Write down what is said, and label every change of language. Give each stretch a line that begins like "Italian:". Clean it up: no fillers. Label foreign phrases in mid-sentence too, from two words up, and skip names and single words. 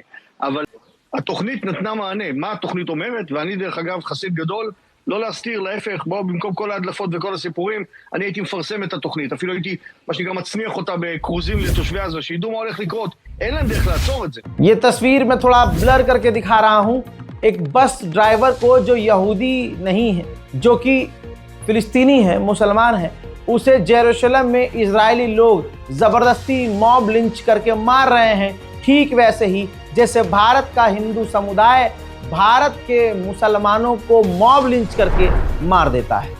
Hebrew: אבל התוכנית נתנה מענה. מה התוכנית אומרת? ואני דרך אגב חסיד גדול, לא להסתיר, להפך, בואו במקום כל ההדלפות וכל הסיפורים, אני הייתי מפרסם את התוכנית. אפילו הייתי, מה שנקרא, מצניח אותה בקרוזים לתושבי עזה, שידעו מה הולך לקרות. אין להם דרך לעצור את זה.
Hindi: ये तस्वीर मैं थोड़ा ब्लर करके दिखा रहा हूँ। एक
English: bus driver
Hindi: को जो यहूदी नहीं है, जो कि फिलिस्तीनी है, मुसलमान है, उसे जेरूशलम में इजरायली लोग ज़बरदस्ती
English: mob lynch
Hindi: करके मार रहे हैं। ठीक वैसे ही जैसे भारत का हिंदू समुदाय भारत के मुसलमानों को
English: mob lynch
Hindi: करके मार देता है।